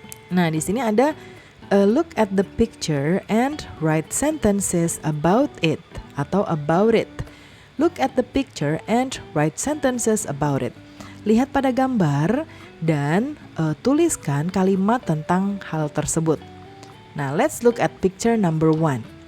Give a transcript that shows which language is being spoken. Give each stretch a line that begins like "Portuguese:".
English: Nah di sini ada look at the picture and write sentences about it atau about it. Look at the picture and write sentences about it.
Indonesian: Lihat pada gambar dan tuliskan kalimat tentang hal tersebut.
English: Nah, let's look at picture number 1.